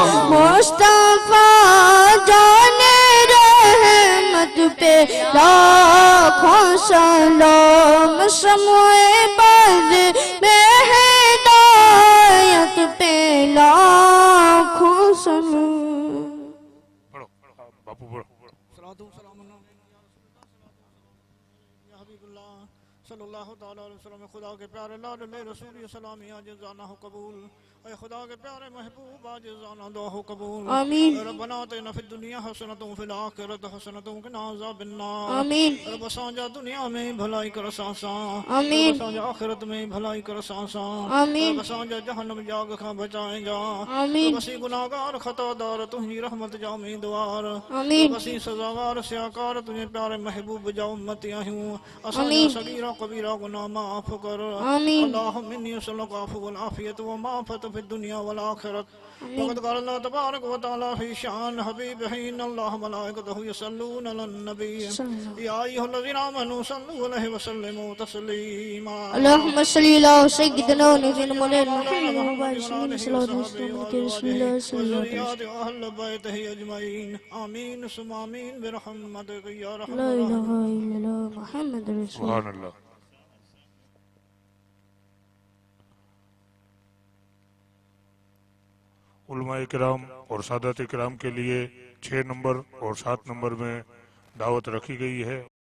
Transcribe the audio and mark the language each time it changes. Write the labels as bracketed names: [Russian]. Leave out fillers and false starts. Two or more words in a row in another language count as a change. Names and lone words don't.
[Urdu] مصطفیٰ جانِ رحمت پہ لاکھوں سلام، شمع بز میں ہدایت پہ لاکھوں سلام. پڑھو باپو پڑھو. [Arabic] صلى الله تعالى عليه وسلم, [Urdu] خدا کے پیارے لال رسول سلام عاجزانہ ہو قبول، اے خدا کے پیارے محبوب عاجزانہ دعا ہو قبول. आमीन. [Arabic] ربنا آتنا في الدنيا حسنة في الآخرة حسنة وقنا عذاب النار. आमीन. [Sindhi] रब असांजा दुनिया में भलाई कर सासा, आमीन. रब असांजा आखिरत में भलाई कर सासा, आमीन. रब असांजा जहन्नम जाग खां बचाए जा. आमीन. रब असीं गुनाहगार खतादार तुंहिंजी रहमत जा उम्मीदवार. आमीन. रब असीं सज़ावार सियाकार तुंहिंजे प्यारे महबूब जा उम्मती आहियूं. असांजा आमीन. सगीरा कबीरा गुनाह माफ़ कर. आमीन. [Arabic] اللهم إني أسألك العفو والعافية والمعافاة في الدنيا والآخرة. وقد قال الله تبارك وتعالى في شأن حبيبه إن الله وملائكته يصلون على النبي يا أيها الذين آمنوا صلوا عليه وسلموا تسليما. اللهم صل على سيدنا ونبينا مولانا محمد وعلى آله وصحبه وسلم رسول الله صلى الله عليه وسلم. وذريات أهل بيته أجمعين آمين ثم آمين برحمتك يا رحمن لا الرحيم. إله إلا الله محمد رسول الله. سبحان الله. [Urdu] علماء کرام اور سادات کرام کے لیے 6 نمبر اور 7 نمبر میں دعوت رکھی گئی ہے